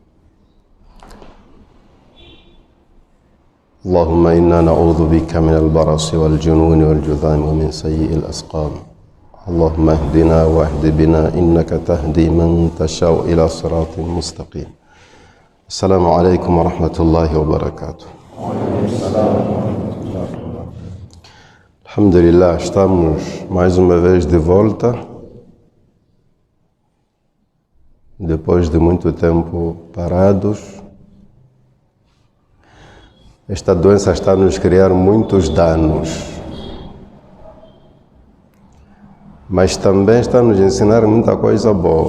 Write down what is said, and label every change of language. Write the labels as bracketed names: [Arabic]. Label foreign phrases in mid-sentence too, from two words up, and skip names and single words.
[Arabic] اللهم إنا نعوذ بك من البرص والجنون والجذام ومن سيء الأسقام. اللهم اهدنا واهد بنا إنك تهدي من تشاء إلى صراط مستقيم. السلام عليكم ورحمة الله وبركاته. [Portuguese] Alhamdulillah, estamos mais uma vez de volta, depois de muito tempo parados. Esta doença está a nos criar muitos danos, mas também está a nos ensinar muita coisa boa.